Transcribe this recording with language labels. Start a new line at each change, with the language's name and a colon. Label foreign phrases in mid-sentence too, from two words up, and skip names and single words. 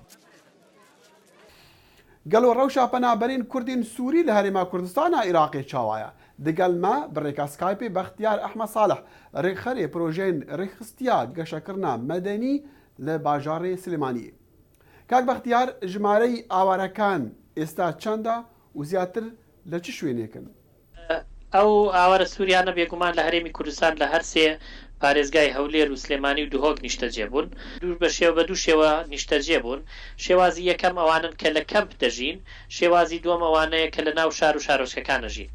Kurdish: Gelo rewşa penaberên Kurdên Sûrî li Herêma Kurdistana Iraqê çawaye. Digel me bi rêka Skypeê Bextiyar Ehmed Saleh, rêxerê projeyên rêxistiya geşekirina medenî li bajarê Silêmaniyê.
Central Kurdish: Kak Bextiyar, jimareyî awarekan êsta çend e û ziyatr li çi şwênêkin? ئەو ئاوارە سووریانە بێگومان لە هەرێمی کوردستان لە هەر سێ پارێزگای هەولێر و سلێمانی و دوهۆک نیشتەجێ بوون. دوور بە شێوە بە دوو شێوە نیشتەجێ بوون. شێوازی یەکەم ئەوانن کە لە کەمپ دەژین، شێوازی دووەم ئەوانەیە کە لە ناو شار و شارۆچکەکان دەژین.